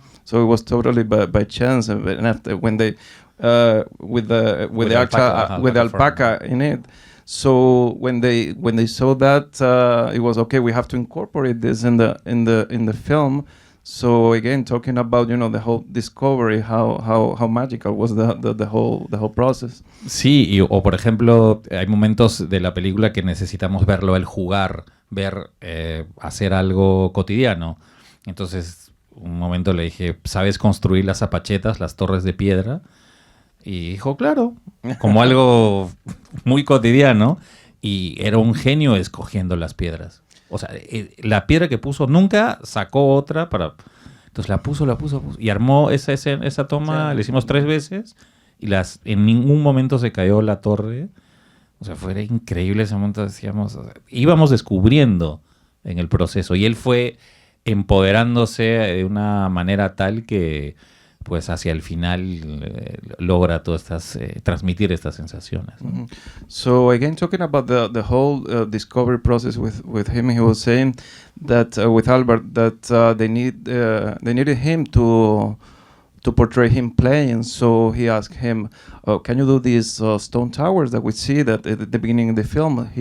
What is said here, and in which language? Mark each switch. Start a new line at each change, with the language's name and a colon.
English: So it was totally by chance, and after when they with the alpaca in it. So when they saw that, it was okay. We have to incorporate this in the film. So again, talking about the whole discovery, how magical was the whole process.
Spanish: Sí, o por ejemplo, hay momentos de la película que necesitamos verlo él jugar, ver hacer algo cotidiano. Entonces, un momento le dije, ¿sabes construir las zapachetas, las torres de piedra? Y dijo, claro, como algo muy cotidiano, y era un genio escogiendo las piedras. O sea, la piedra que puso, nunca sacó otra para... Entonces la puso, y armó esa toma, sí. Le hicimos 3 veces, y en ningún momento se cayó la torre O sea, fue increíble ese momento, decíamos, o sea, íbamos descubriendo en el proceso y él fue empoderándose de una manera tal que pues hacia el final logra todas estas, transmitir estas sensaciones, ¿no?
English: So again, talking about the whole discovery process with him, he was saying that with Albert that they needed him to portray him playing. So he asked him, "Can you do these stone towers that we see that at the beginning of the film?